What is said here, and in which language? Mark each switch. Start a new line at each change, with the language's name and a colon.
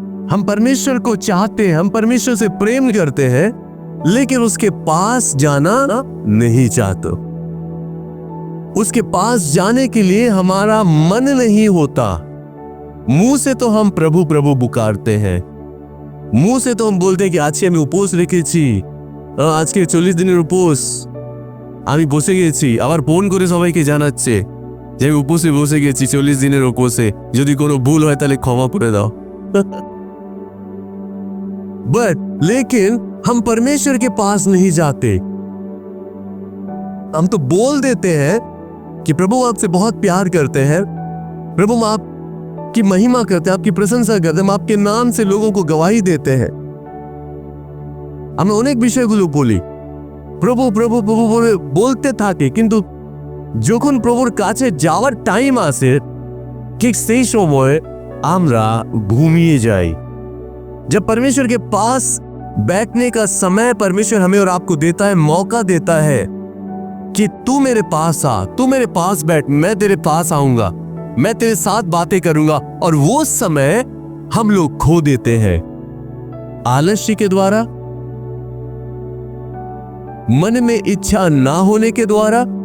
Hindi: हम परमेश्वर को चाहते हैं, हम परमेश्वर से प्रेम करते हैं, लेकिन उसके पास जाना नहीं चाहते। उसके पास जाने के लिए हमारा मन नहीं होता। मुंह से तो हम प्रभु प्रभु पुकारते हैं, मुंह से तो हम बोलते हैं कि आज
Bangla: আমি উপোস রেখেছি, আজকে 40 দিনের উপোস আমি বসে গেছি, আবার ফোন করে সবাইকে জানাচ্ছে যে আমি উপোসে বসে গেছি 40 দিনের উপোসে, যদি কোনো ভুল হয় তাহলে ক্ষমা করে দাও।
Hindi: लेकिन हम परमेश्वर के पास नहीं जाते। हम तो बोल देते हैं कि प्रभु आपसे बहुत प्यार करते हैं, प्रभु हम आपकी महिमा करते हैं, आपकी प्रशंसा करते हैं, हम आपके नाम से लोगों को गवाही देते हैं।
Bangla: আমরা অনেক বিষয়গুলো বলি, প্রভু প্রভু প্রভু বলে বলতে থাকি, কিন্তু যখন প্রভুর কাছে যাওয়ার টাইম আসে ঠিক সেই সময় আমরা ঘুমিয়ে যাই।
Hindi: जब परमेश्वर के पास बैठने का समय परमेश्वर हमें और आपको देता है, मौका देता है कि तू मेरे पास आ, तू मेरे पास बैठ, मैं तेरे पास आऊंगा, मैं तेरे साथ बातें करूंगा, और वो समय हम लोग खो देते हैं आलस्य के द्वारा, मन में इच्छा ना होने के द्वारा।